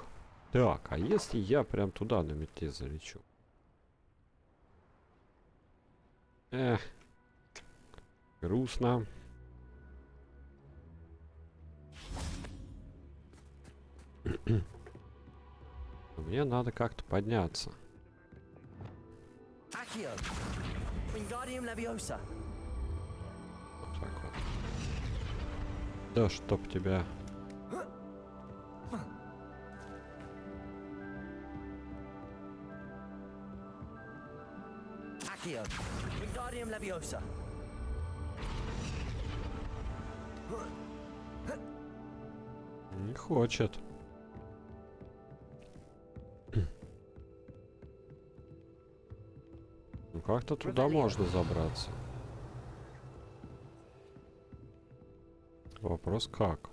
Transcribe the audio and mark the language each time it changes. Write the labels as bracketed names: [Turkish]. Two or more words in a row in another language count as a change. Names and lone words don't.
[Russian] Так, а если я прям туда на метле залечу? Грустно. Мне надо как-то подняться. Accio. Wingardium Leviosa. Вот так вот. Да чтоб тебя. Accio. Wingardium Leviosa. Не хочет. Ну как-то туда можно забраться. Вопрос как?